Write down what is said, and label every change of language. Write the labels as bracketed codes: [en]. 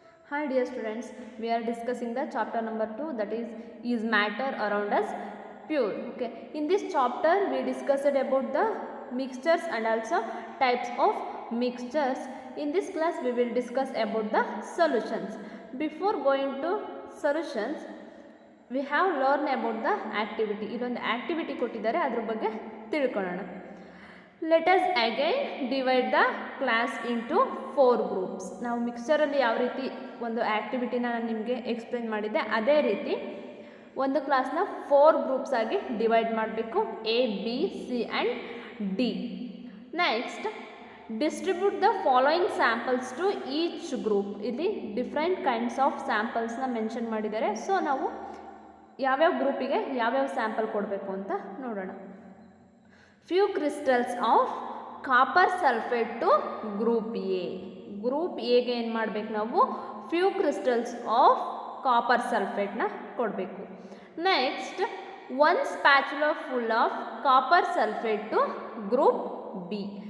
[en] Hi dear students, we are discussing the chapter number 2, that is matter around us pure. Okay, in this chapter we discussed about the mixtures and also types of mixtures. In this class we will discuss about the solutions. Before going to solutions, we have learned about the activity. [kn] ಇದೊಂದು activity ಕೊಟ್ಟಿದ್ದಾರೆ, ಅದರ ಬಗ್ಗೆ ತಿಳ್ಕೊಳ್ಳೋಣ. [en] Let us again divide the class into 4 groups. [kn] ನಾವು ಮಿಕ್ಸ್ಚರಲ್ಲಿ ಯಾವ ರೀತಿ ಒಂದು ಆ್ಯಕ್ಟಿವಿಟಿನ ನಾನು ನಿಮಗೆ ಎಕ್ಸ್ಪ್ಲೇನ್ ಮಾಡಿದ್ದೆ, ಅದೇ ರೀತಿ ಒಂದು ಕ್ಲಾಸ್ನ 4 ಗ್ರೂಪ್ಸ್ ಆಗಿ ಡಿವೈಡ್ ಮಾಡಬೇಕು, A, B, C and D. [en] Next, distribute the following samples to each group. [kn] ಇಲ್ಲಿ ಡಿಫ್ರೆಂಟ್ ಕೈಂಡ್ಸ್ ಆಫ್ ಸ್ಯಾಂಪಲ್ಸ್ನ ಮೆನ್ಷನ್ ಮಾಡಿದ್ದಾರೆ. ಸೊ ನಾವು ಯಾವ್ಯಾವ ಗ್ರೂಪಿಗೆ ಯಾವ್ಯಾವ ಸ್ಯಾಂಪಲ್ ಕೊಡಬೇಕು ಅಂತ ನೋಡೋಣ. [en] Few crystals of copper sulfate to group A. [kn] Group A ಗೆ ಏನು ಮಾಡಬೇಕು ನಾವು? [en] few crystals of copper sulfate [kn] ನ ಕೊಡಬೇಕು. [en] Next, 1 spatula full of copper sulfate to group B.